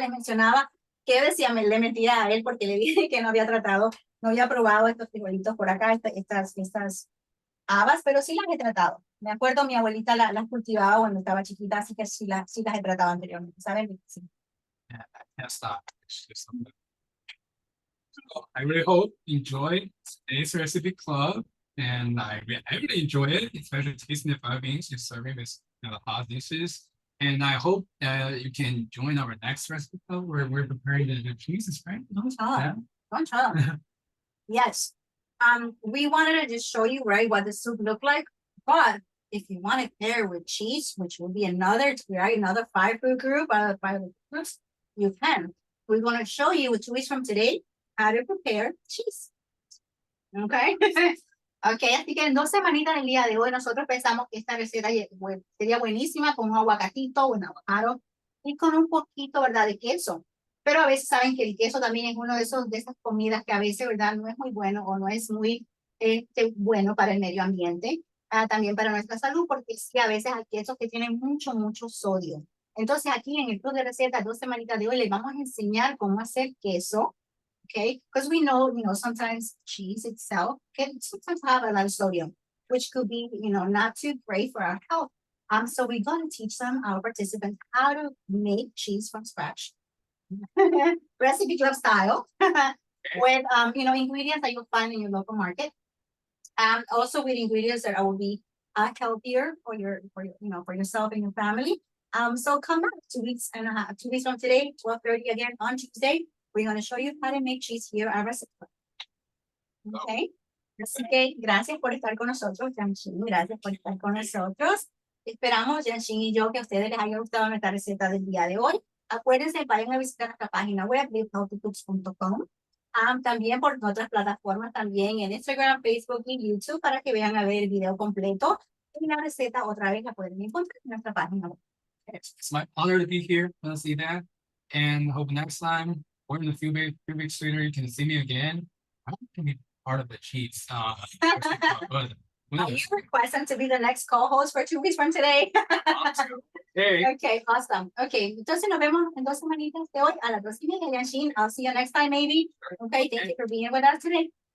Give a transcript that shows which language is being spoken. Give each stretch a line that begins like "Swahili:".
Spanish: Les mencionaba que decía, le mentía a él porque le dije que no había tratado, no había probado estos frijolitos por acá, estas habas, pero sí las he tratado. Me acuerdo, mi abuelita las cultivaba cuando estaba chiquita, así que sí las he tratado anteriormente, ¿saben? Sí.
English: Yeah, that's not. It's just something. So I really hope you enjoy today's recipe club, and I really enjoy it, especially tasting the fava beans and serving with hot dishes. And I hope you can join our next recipe club where we're preparing the cheeses, right? Don't tell. Yes. We wanted to just show you, right, what the soup looked like. But if you want to pair with cheese, which will be another 5-food group out of 5 groups, you can. We're going to show you 2 weeks from today how to prepare cheese. Okay.
Spanish: Ok, así que en 2 semanitas del día de hoy nosotros pensamos que esta receta sería buenísima con un aguacatito, un avocado y con un poquito, ¿verdad?, de queso. Pero a veces saben que el queso también es uno de esas comidas que a veces, ¿verdad?, no es muy bueno o no es muy bueno para el medio ambiente, también para nuestra salud, porque sí, a veces hay quesos que tienen mucho, mucho sodio. Entonces aquí en el club de recetas 2 semanitas de hoy les vamos a enseñar cómo hacer queso.
English: Okay, because we know, sometimes cheese itself can sometimes have a lot of sodium, which could be, not too great for our health. So we're going to teach our participants how to make cheese from scratch, recipe club style, with, ingredients that you'll find in your local market. Also with ingredients that will be healthier for yourself and your family. So come back 2 weeks and 2 weeks from today, 12:30 again on Tuesday. We're going to show you how to make cheese here at Recipe. Okay.
Spanish: Así que gracias por estar con nosotros, Yanshin. Gracias por estar con nosotros. Esperamos, Yanshin y yo, que a ustedes les haya gustado nuestra receta del día de hoy. Acuérdense, vayan a visitar nuestra página web, livehealthycooks.com. También por otras plataformas, también en Instagram, Facebook y YouTube, para que vean a ver el video completo. Y la receta otra vez la pueden encontrar en nuestra página web.
English: It's my honor to be here. Want to see that? and hope next time or in a few weeks later you can see me again. I can be part of the cheats. But who You knows? requesting to be the next co-host for 2 weeks from today. Hey. Okay, awesome.
Spanish: Okay, entonces nos vemos en 2 semanitas de hoy a las 2:30.
English: Yanshin, I'll see you next time maybe. Okay, thank you for being with us today.